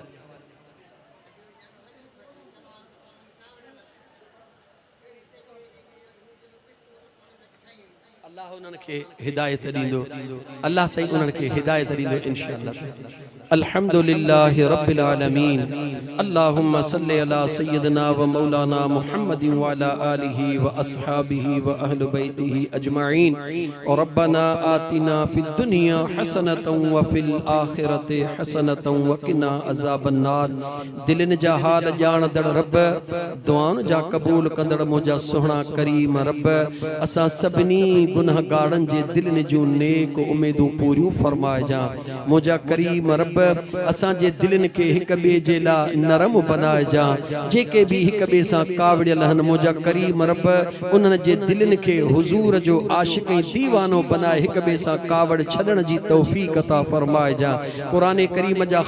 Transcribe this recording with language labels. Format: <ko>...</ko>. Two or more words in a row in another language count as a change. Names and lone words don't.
<sd>अल्लाह उन्हनि खे हिदायत ॾींदो</sd> <ar>अल्लाह सही उन्हनि खे हिदायत ॾींदो إن شاء الله الحمد لله رب العالمين اللهم صل على سيدنا ومولانا محمد وعلى آله وأصحابه وأهل بيته أجمعين اور ربنا آتنا في الدنيا حسنة و في الآخرة حسنة وقنا عذاب النار</ar> <sd>दिलन जा हाल ॼाणदड़ रब दुआउनि जा क़बूल कंदड़ मुंहिंजा सुहिणा करीम रब असां सभिनी गुनहगारनि जे दिलनि जूं नेक उमेदूं पूरियूं फरमाइजां मुंहिंजा करीम रब असां जे दिलनि खे हिक ॿिए जे लाइ नरम बनाइजां जेके बि हिक ॿिए सां कावड़ियल आहिनि मुंहिंजा करीम रब उन्हनि जे दिलनि खे हुज़ूर जो आशिक़ ऐं दीवानो बनाए हिक ॿिए सां कावड़ छॾण जी तौफ़ीक़ अता फरमाइजां क़ुरान करीम जा</sd>